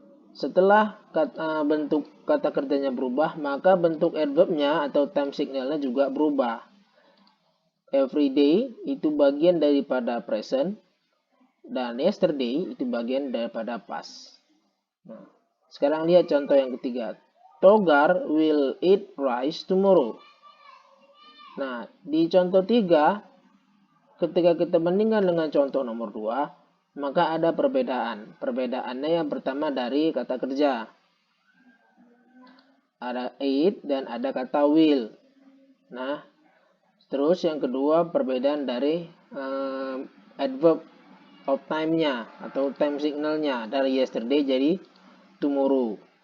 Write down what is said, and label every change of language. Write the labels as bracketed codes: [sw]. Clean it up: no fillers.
[id] Setelah bentuk kata kerjanya berubah, maka bentuk adverbnya atau time signalnya juga berubah. Every day itu bagian daripada present, dan yesterday itu bagian daripada past. Nah, sekarang lihat contoh yang ketiga. [en] Togar will eat rice tomorrow. [id] Nah, di contoh 3, ketika kita bandingkan dengan contoh nomor 2, maka ada perbedaan. Perbedaannya yang pertama dari kata kerja. Ada eat dan ada kata will. Nah, terus yang kedua perbedaan dari adverb of time-nya atau time signalnya dari yesterday jadi tomorrow.